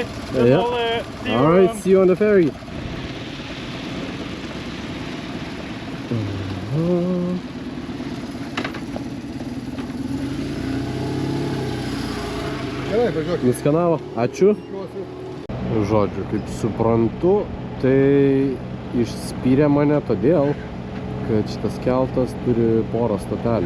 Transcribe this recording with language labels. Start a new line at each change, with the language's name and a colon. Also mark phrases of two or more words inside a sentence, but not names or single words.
English: Yeah. All right, see you on the ferry.
Lithuanian: Gerai, važiuok. Nuskanavo, ačiū. Žodžiu, kaip suprantu, tai išspyrė mane todėl, kad šitas keltas turi porą stotelių.